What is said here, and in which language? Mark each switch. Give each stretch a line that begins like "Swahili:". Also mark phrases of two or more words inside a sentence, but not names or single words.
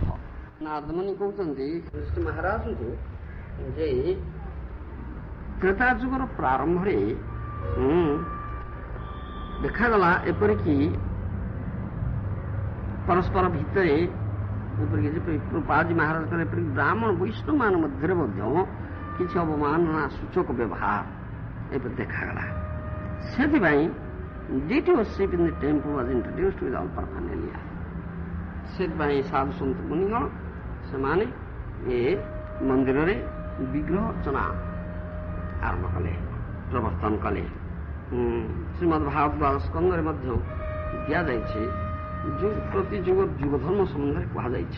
Odia: ନାରଦମୁନି କହୁଛନ୍ତି ଶ୍ରୀ ମହାରାଜଙ୍କୁ ଯେ ତ୍ରେତା ଯୁଗର ପ୍ରାରମ୍ଭରେ ଦେଖାଗଲା ଏପରିକି ପରସ୍ପର ଭିତରେ ଏପରିକି ପ୍ରଭୁପାଦ ମହାରାଜଙ୍କର ଏପରିକି ବ୍ରାହ୍ମଣ ବୈଷ୍ଣବମାନ ମଧ୍ୟରେ ମଧ୍ୟ କିଛି ଅବମାନନା ସୂଚକ ବ୍ୟବହାର ଏପରି ଦେଖାଗଲା।
English: ସେଥିପାଇଁ duty worship in the temple was introduced with all paraphernalia.
Odia: ସେଥିପାଇଁ ସାଧୁ ସନ୍ଥ ମୁନିଗଣ ସେମାନେ ଏ ମନ୍ଦିରରେ ବିଗ୍ରହ ଅର୍ଚ୍ଚନା ଆରମ୍ଭ କଲେ, ପ୍ରବର୍ତ୍ତନ କଲେ। ଶ୍ରୀମଦ୍ ଭାଗବତ ସ୍କନ୍ଧରେ ମଧ୍ୟ ଦିଆଯାଇଛି, ପ୍ରତି ଯୁଗ ଯୁଗ ଧର୍ମ ସମ୍ବନ୍ଧରେ କୁହାଯାଇଛି।